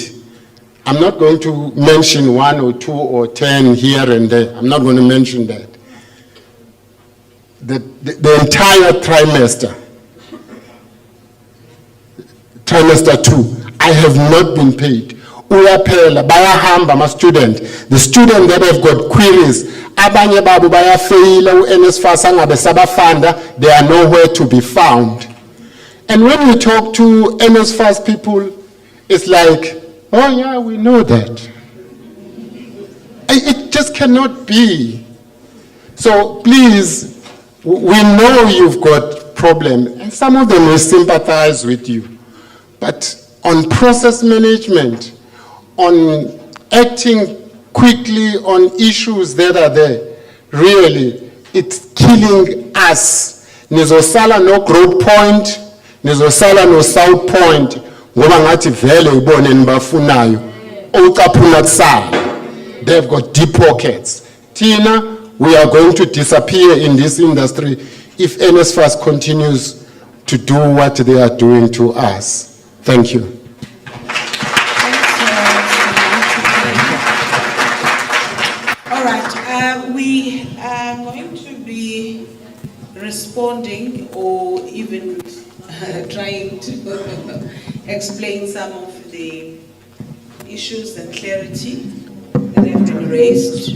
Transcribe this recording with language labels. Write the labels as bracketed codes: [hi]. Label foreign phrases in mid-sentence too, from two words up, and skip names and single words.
[en] I'm not going to mention 1 or 2 or 10 here and there. I'm not going to mention that. The entire trimester 2, I have not been paid. [zu] Uyaphela bayahamba ama [en] student, the student that have got queries, [zu] abanye babo bayafeyila uNSFAS angabe sabafanda, [en] they are nowhere to be found. And when you talk to NSFAS people, it's like, oh yeah, we know that. It just cannot be. So please, we know you've got problems, and some of them will sympathize with you. But on process management, on acting quickly on issues that are there, really, it's killing us. [zu] Nizosala no Growth Point, nizosala no South Point, ngoba ngathi vele ibone nibafunayo, ucaphuna kusala. [en] They've got deep pockets. Tina, we are going to disappear in this industry if NSFAS continues to do what they are doing to us. Thank you. All right, we are going to be responding or even trying to explain some of the issues and clarity that have been raised.